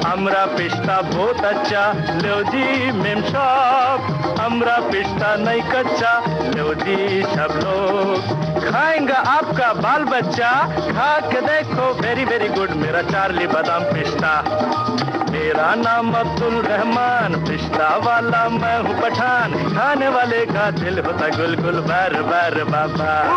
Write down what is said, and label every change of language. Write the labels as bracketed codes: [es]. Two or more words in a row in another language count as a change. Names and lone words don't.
[hi] हमरा पिस्ता बहुत अच्छा, लो जी मेम साहब हमरा पिस्ता नहीं कच्चा, लो जी सब लोग खाएंगा आपका बाल बच्चा, खा के देखो [en] very very good [hi] मेरा चार्ली बादाम पिस्ता। मेरा नाम अब्दुल रहमान, पिस्ता वाला मैं हूँ पठान, खाने वाले का दिल होता गुलगुल बर बर बाबा।